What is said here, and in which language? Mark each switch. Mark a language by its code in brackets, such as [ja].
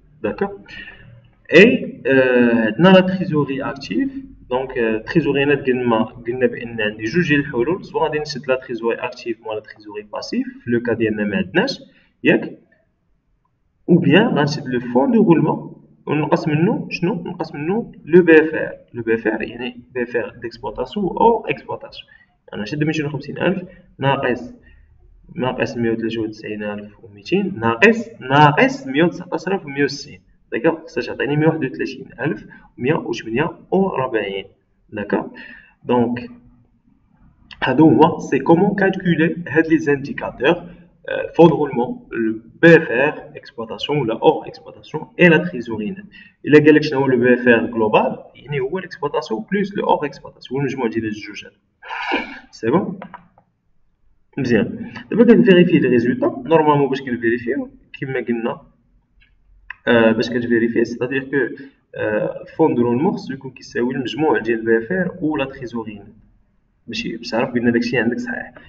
[ar] داكوغ، اي عندنا لا تريزوري اكتيف. دونك تريزوري نت قلنا بان عندي جوج ديال الحلول، سواء غادي نشد لا تريزوري اكتيف ولا تريزوري باسيف في لو كا ديالنا ما عندناش ياك، او بيان غنشد لو فون دو رولمون ونقسم منه شنو؟ نقسم منه لو BFR. لو BFR يعني BFR d'exploitation او exploitation. انا نشد 250000 ناقص 193200 ناقص 119160. داكوغ، خصها تعطيني 131148. داكوغ، دونك هادو هما [fr] سي كومون كالكولي هاد لي زانديكاتور fond de roulement, le BFR exploitation ou la hors exploitation et la trésorerie nette. Il a [ar] قالك شنو هو le BFR global، يعني هو l'exploitation [fr] plus le hors exploitation، [ar] هو المجموع ديال الجوج هادو. سي بون، مزيان. دابا كنفيريفي لي ريزولطا. نورمالمون باش كنفيريفيو كما قلنا باش كتفيريفي ستادير كو fond de roulement خصو يكون كيساوي المجموع ديال BFR و لا تريزوري نت باش تعرف بان داكشي عندك صحيح.